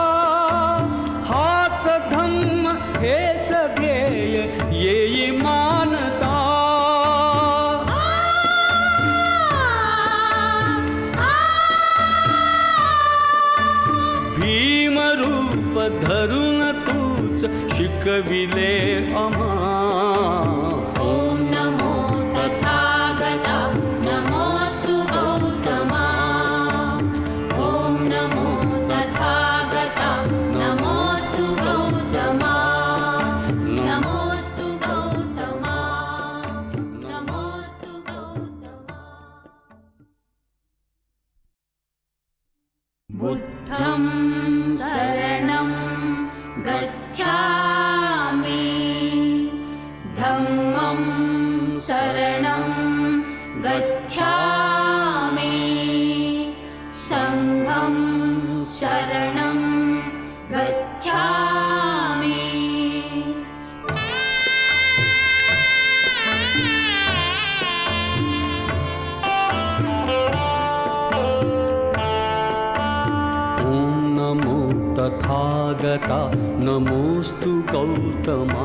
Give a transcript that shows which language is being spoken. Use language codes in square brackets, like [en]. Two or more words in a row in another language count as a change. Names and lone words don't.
[mr] हाच धम्म हेच ध्येय येई मानता. भीमरूप धरून तूच शिकविले आम्हा. ॐ नमो तथागता नमोऽस्तु गौतमा. ॐ नमो तथागता नमोऽस्तु गौतमा. नमोऽस्तु गौतमा. नमोऽस्तु गौतमा. [pi] बुद्धं शरणं गच्छामि. धम्मं शरणं गच्छामि. संघं शरणं गच्छामि. [mr] ॐ नमो तथागता नमोऽस्तु गौतमा.